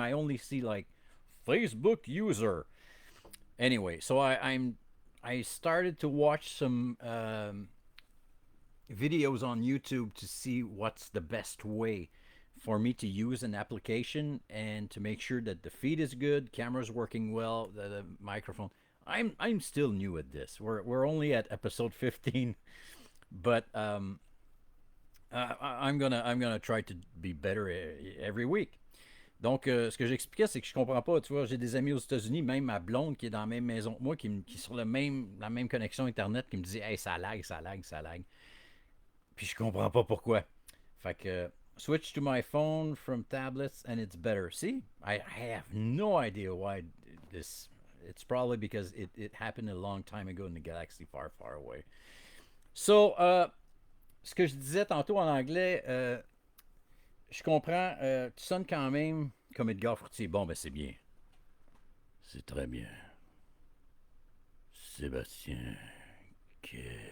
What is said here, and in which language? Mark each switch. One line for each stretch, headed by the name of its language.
English: I only see like Facebook user. Anyway, so I started to watch some videos on YouTube to see what's the best way for me to use an application and to make sure that the feed is good, camera's working well, the microphone. I'm still new at this. We're only at episode 15, but I'm gonna try to be better every week.
French: Donc, ce que j'expliquais, c'est que je comprends pas. Tu vois, j'ai des amis aux États-Unis, même ma blonde qui est dans la même maison que moi, qui est sur la même connexion Internet, qui me dit hey, ça lag, ça lag, ça lag. Puis je comprends pas pourquoi. Fait que
English: switch to my phone from tablets and it's better. See, I have no idea why this. It's probably because it happened a long time ago in the galaxy far, far away.
French: So, ce que je disais tantôt en anglais, je comprends, tu sonnes quand même comme Edgar Fruitier. Bon, ben c'est bien. C'est très bien. Sébastien Kelly.